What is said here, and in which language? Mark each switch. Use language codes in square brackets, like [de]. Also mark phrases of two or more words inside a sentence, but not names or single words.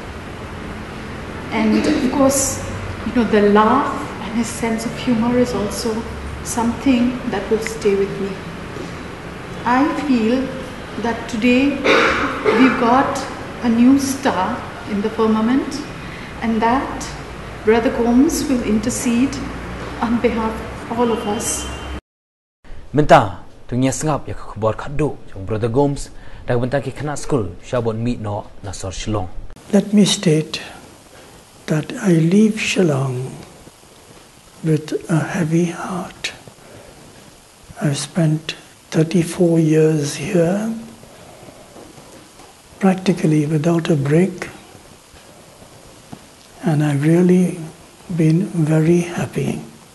[en] And of course, the laugh and his sense of humor is also something that will stay with me. I feel that today we've got a new star in the firmament, and that Brother Combs will intercede on behalf of all of us. [kha] Menta tunya sengap ya khabar khaddo jong Brother Combs dak benta ki khana school shabon mi no nasor Shillong. [en] Let me state that I leave Shillong with a heavy heart. I've spent 34 years here, practically without a break, and I've really been very happy.